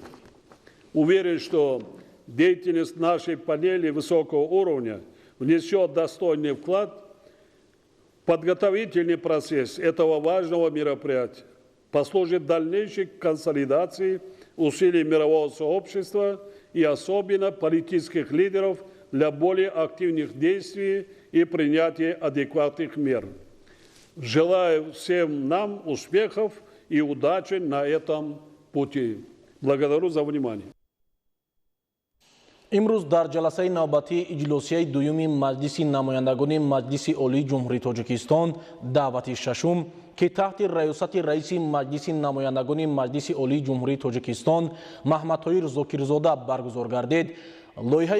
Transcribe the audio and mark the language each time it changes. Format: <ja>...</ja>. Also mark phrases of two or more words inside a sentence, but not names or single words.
<ru>Уверен, что деятельность нашей панели высокого уровня внесет достойный вклад в подготовительный процесс этого важного мероприятия, послужит дальнейшей консолидации усилий мирового сообщества и особенно политических лидеров для более активных действий и принятия адекватных мер. Желаю всем нам успехов и удачи на этом пути. Благодарю за внимание.</ru> <tg>имрӯз дар ҷаласаи навбатии иҷлосияи дуюми маҷлиси намояндагони маҷлиси олии ҷумҳурии тоҷикистон даъвати шашум ки таҳти раёсати раиси маҷлиси намояндагони маҷлиси олии ҷумҳурии тоҷикистон маҳмадтоҳир зокирзода баргузор гардид, лоиҳаи</tg>